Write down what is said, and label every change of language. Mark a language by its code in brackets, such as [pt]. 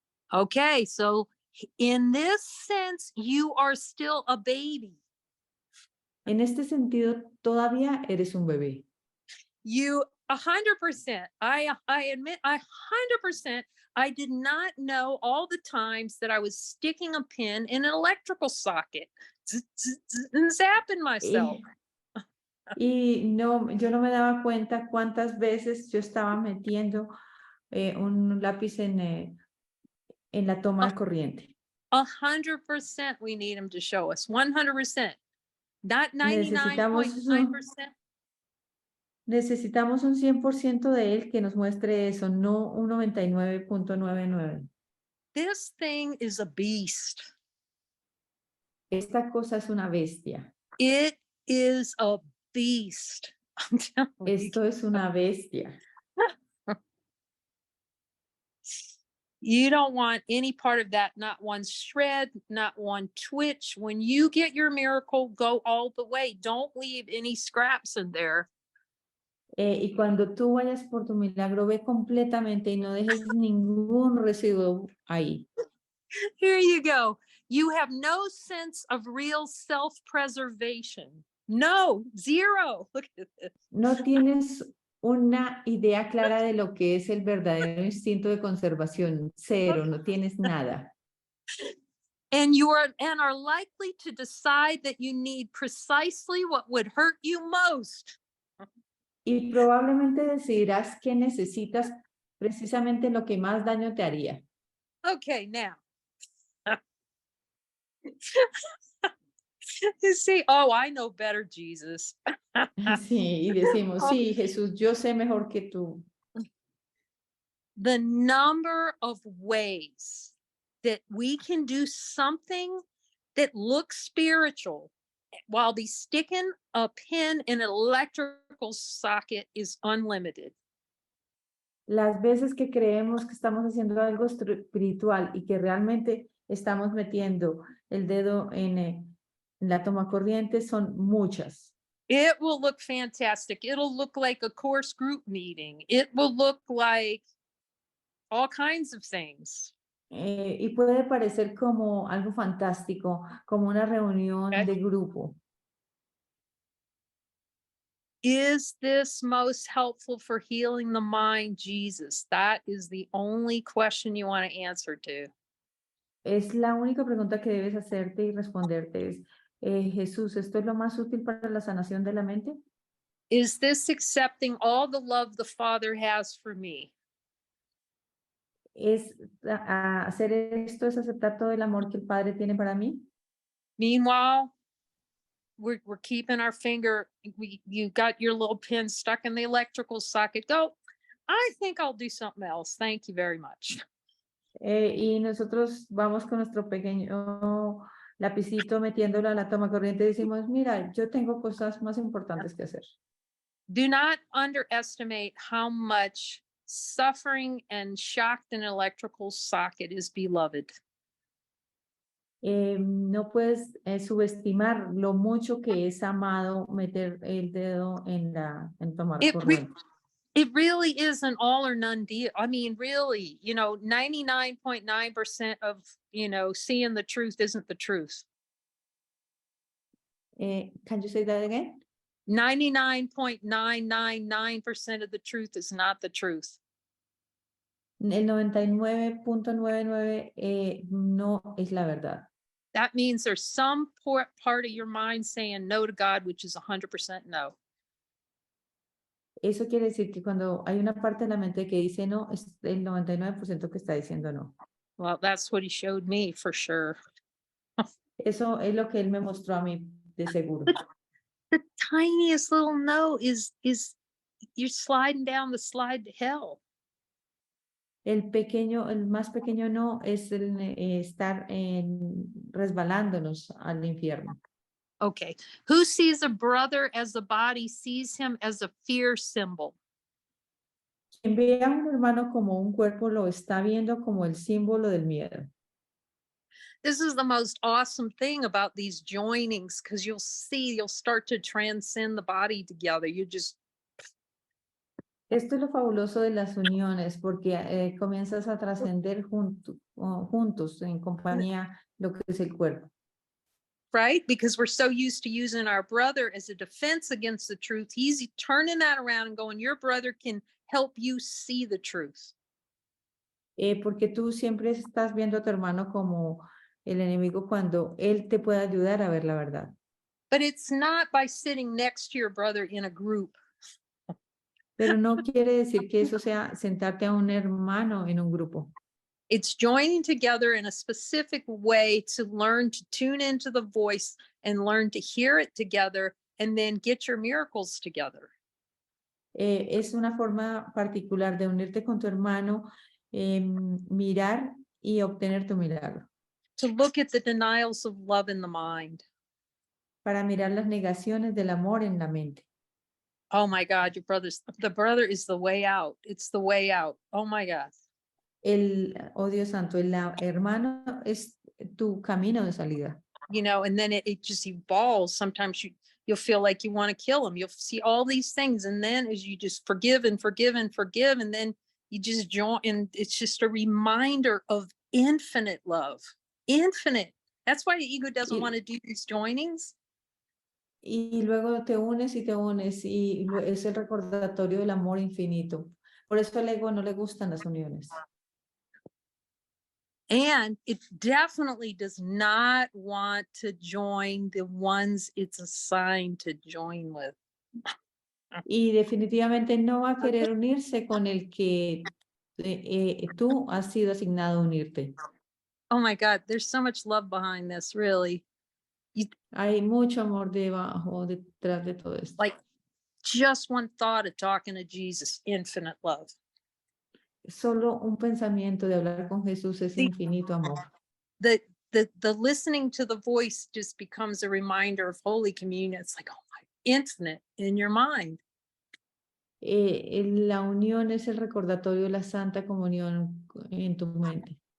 [en] Okay, so in this sense, you are still a baby. [es] En este sentido, todavía eres un bebé. [en] You 100%. I admit 100%. I did not know all the times that I was sticking a pin in an electrical socket and zapping myself. [es] Y no, yo no me daba cuenta cuántas veces yo estaba metiendo un lápiz en la toma de corriente. [en] 100% we need him to show us. 100%. Not 99.9%. [es] Necesitamos un 100% de él que nos muestre eso, no un 99.99. [en] This thing is a beast. [es] Esta cosa es una bestia. [en] It is a beast. I'm telling you. [es] Esto es una bestia. [en] You don't want any part of that, not one shred, not one twitch. When you get your miracle, go all the way. Don't leave any scraps in there. [es] Y cuando tú vayas por tu milagro, ve completamente y no dejes ningún residuo ahí. [en] Here you go. You have no sense of real self-preservation. No, zero. Look at this. [es] No tienes una idea clara de lo que es el verdadero instinto de conservación. Cero, no tienes nada. [en] And are likely to decide that you need precisely what would hurt you most. [es] Y probablemente decidirás que necesitas precisamente lo que más daño te haría. [en] Okay, now. You see, oh, I know better, Jesus. [es] Sí, y decimos, sí, Jesús, yo sé mejor que tú. [en] The number of ways that we can do something that look spiritual while be sticking a pin in an electrical socket is unlimited. [es] Las veces que creemos que estamos haciendo algo espiritual y que realmente estamos metiendo el dedo en la toma corriente son muchas. [en] It will look fantastic. It'll look like a course group meeting. It will look like all kinds of things. [es] Y puede parecer como algo fantástico, como una reunión [en] Okay. [es] de grupo. [en] Is this most helpful for healing the mind, Jesus? That is the only question you want to answer to. [es] Es la única pregunta que debes hacerte y responderte es, Jesús, ¿esto es lo más útil para la sanación de la mente? [en] Is this accepting all the love the Father has for me? [es] Hacer esto es aceptar todo el amor que el Padre tiene para mí. [en] Meanwhile, we're keeping our finger, you got your little pin stuck in the electrical socket. Go, I think I'll do something else. Thank you very much. [es] Y nosotros vamos con nuestro pequeño lapicito metiéndolo a la toma corriente y decimos, mira, yo tengo cosas más importantes que hacer. [en] Do not underestimate how much suffering and shocked an electrical socket is beloved. [es] No puedes subestimar lo mucho que es amado meter el dedo en tomar corriente. [en] It really is an all or none deal. I mean, really, 99.9% of, seeing the truth isn't the truth. Can you say that again? 99.999% of the truth is not the truth. [es] El 99.99 no es la verdad. [en] That means there's some part of your mind saying no to God, which is 100% no. [es] Eso quiere decir que cuando hay una parte de la mente que dice no, es el 99% que está diciendo no. [en] Well, that's what he showed me for sure. [es] Eso es lo que él me mostró a mí, de seguro. [en] The tiniest little no is you're sliding down the slide to hell. [es] El más pequeño no es estar resbalándonos al infierno. [en] Okay. Who sees a brother as a body sees him as a fear symbol. [es] Quien ve a un hermano como un cuerpo lo está viendo como el símbolo del miedo. [en] This is the most awesome thing about these joinings, because you'll start to transcend the body together. [es] Esto es lo fabuloso de las uniones, porque comienzas a trascender juntos, en compañía, lo que es el cuerpo. [en] Right? Because we're so used to using our brother as a defense against the truth. He's turning that around and going, your brother can help you see the truth. [es] Porque tú siempre estás viendo a tu hermano como el enemigo cuando él te puede ayudar a ver la verdad. [en] But it's not by sitting next to your brother in a group. [es] Pero no quiere decir que eso sea sentarte a un hermano en un grupo. [en] It's joining together in a specific way to learn to tune into the voice and learn to hear it together and then get your miracles together. [es] Es una forma particular de unirte con tu hermano, mirar y obtener tu milagro. [en] To look at the denials of love in the mind. [es] Para mirar las negaciones del amor en la mente. [en] Oh my God, the brother is the way out. It's the way out. Oh my God. [es] Dios santo, el hermano es tu camino de salida. [en] And then it just evolves. Sometimes you'll feel like you want to kill him. You'll see all these things. And then as you just forgive and forgive and forgive, and then you just join, and it's just a reminder of infinite love. Infinite. That's why the ego doesn't want to do these joinings. [es] Y luego te unes y es el recordatorio del amor infinito. Por eso al ego no le gustan las uniones. [en] And it definitely does not want to join the ones it's assigned to join with. [es] Y definitivamente no va a querer unirse con el que tú has sido asignado a unirte. [en] Oh my God, there's so much love behind this, really. [es] Hay mucho amor detrás de todo esto. [en] Like just one thought of talking to Jesus, infinite love. [es] Solo un pensamiento de hablar con Jesús es infinito amor. [en] The the listening to the voice just becomes a reminder of Holy Communion. It's like, oh my, infinite in your mind. [es] La unión es el recordatorio de la Santa Comunión en tu mente.